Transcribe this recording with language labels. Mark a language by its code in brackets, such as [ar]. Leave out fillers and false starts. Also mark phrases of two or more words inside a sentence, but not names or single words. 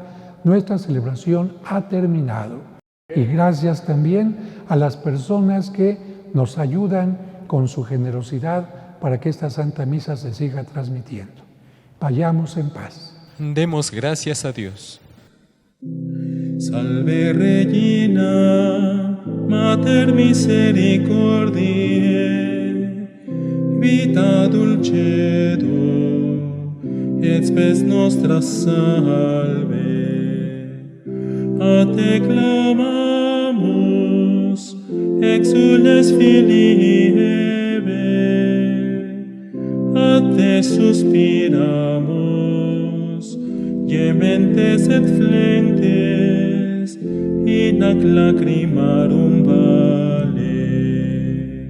[es] Nuestra celebración ha terminado. Y gracias también a las personas que nos ayudan con su generosidad para que esta Santa Misa se siga transmitiendo. Vayamos en paz. Demos gracias a Dios. [la] Salve Regina, Mater Misericordiae, vita dulcedo, et spes nostra salve. A te clamamos, exules filii Eve, a te suspiramos, gementes et flentes, in ac lacrimarum vale.